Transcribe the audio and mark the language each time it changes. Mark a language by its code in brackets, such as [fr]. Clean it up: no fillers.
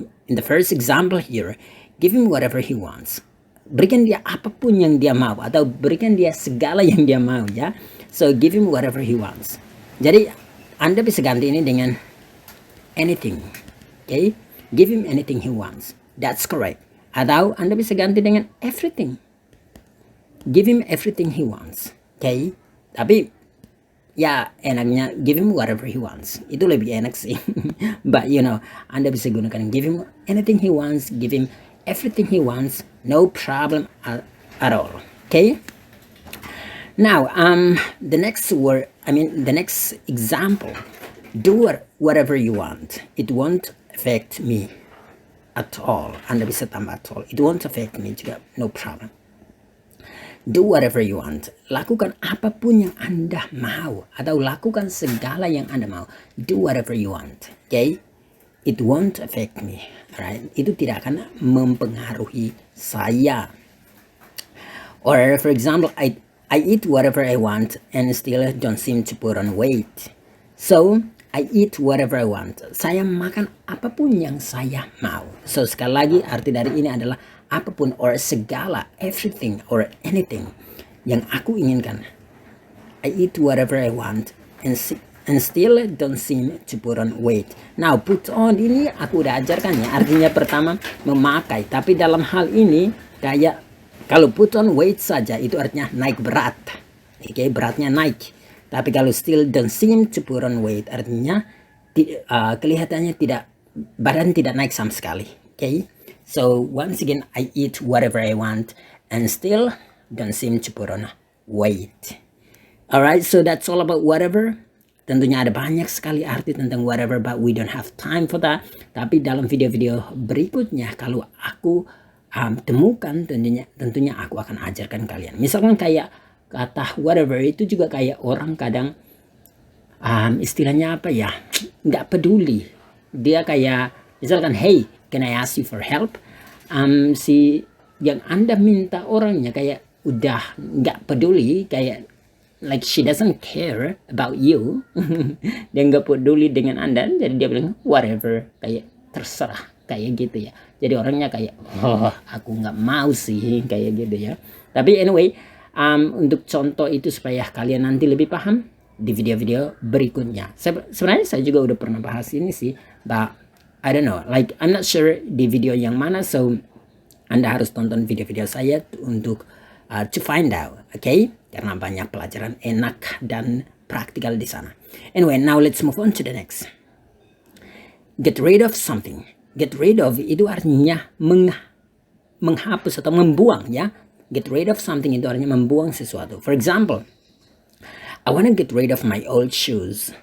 [en] in the first example here, give him whatever he wants. [id] Berikan dia apapun yang dia mau atau berikan dia segala yang dia mau ya. [en] So give him whatever he wants. [id] Jadi Anda bisa ganti ini dengan anything. [en] Okay? Give him anything he wants. That's correct. [id] Atau Anda bisa ganti dengan [en] everything. Give him everything he wants. Okay? [id] Tapi ya enaknya [en] give him whatever he wants. [id] Itu lebih enak sih. [en] But you know, [id] Anda bisa gunakan [en] give him anything he wants, give him everything he wants, no problem at all. Okay? Now, the next example, do whatever you want. It won't affect me at all. [id] Anda bisa tambah [en] at all. It won't affect me juga, no problem. Do whatever you want. [id] Lakukan apapun yang Anda mau. Atau lakukan segala yang Anda mau. [en] Do whatever you want. Okay? It won't affect me. Alright? [id] Itu tidak akan mempengaruhi saya. [en] Or for example, I eat whatever I want and still don't seem to put on weight. So, I eat whatever I want. [id] Saya makan apapun yang saya mau. So, sekali lagi arti dari ini adalah apapun or segala, [en] everything or anything [id] yang aku inginkan. [en] I eat whatever I want and still don't seem to put on weight. [id] Now, put on ini aku udah ajarkan ya. Artinya pertama memakai. Tapi dalam hal ini kayak kalau [en] put on weight [id] saja itu artinya naik berat. Oke, beratnya naik. Tapi kalau [en] still don't seem to put on weight [id] artinya kelihatannya badan tidak naik sama sekali. Okay? [en] So once again, I eat whatever I want and still don't seem to put on weight. Alright, so that's all about whatever. [id] Tentunya ada banyak sekali arti tentang [en] whatever, but we don't have time for that. [id] Tapi dalam video-video berikutnya, kalau aku temukan, tentunya aku akan ajarkan kalian. Misalkan kayak kata whatever itu juga kayak orang kadang istilahnya apa ya, nggak peduli. Dia kayak misalkan, [en] hey, can I ask you for help? [id] Si yang Anda minta orangnya kayak udah nggak peduli, kayak [en] like she doesn't care about you. [id] Dia nggak peduli dengan Anda, jadi dia bilang whatever, kayak terserah, kayak gitu ya. Jadi orangnya kayak aku nggak mau sih, kayak gitu ya. Tapi anyway, untuk contoh itu supaya kalian nanti lebih paham di video-video berikutnya. Sebenarnya saya juga udah pernah bahas ini sih, [en] but I don't know, like I'm not sure [id] di video yang mana, so Anda harus tonton video-video saya untuk [en] to find out, [id] okay? Karena banyak pelajaran enak dan praktikal di sana. [en] Anyway, now let's move on to the next. Get rid of something. [id] Get rid of itu artinya menghapus atau membuang ya. Get rid of something itu artinya membuang sesuatu. [en] For example, I want to get rid of my old shoes.